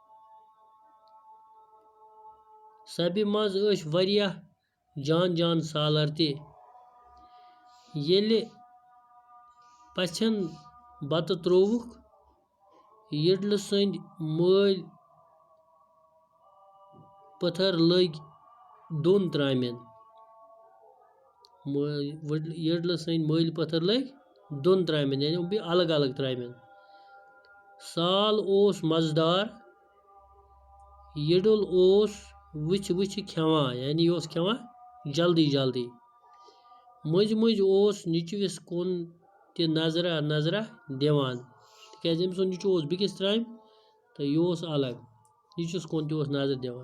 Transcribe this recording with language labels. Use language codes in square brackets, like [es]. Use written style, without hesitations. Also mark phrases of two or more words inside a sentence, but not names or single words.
[ks] सबि मज वरिया जान जान सालर ते येले पछन बत त्रोवुक यडल संद मल पत्थर लग दोन त्रामें। यडल संद मल पत्थर लग दोन त्रामें यानी भी अलग अलग त्रामें। साल ओस मजदार यडुल ओस वुच वुच खेवान यानी ओस खेवान जल्दी जल्दी। मज मज ओस निचविस कुन ते नजरा नजरा दिवान तिकाज अम सुन निचो ओस बिकिस त्राम तो यह ओस अलग निचुस कुन ते ओस नजर दिवान।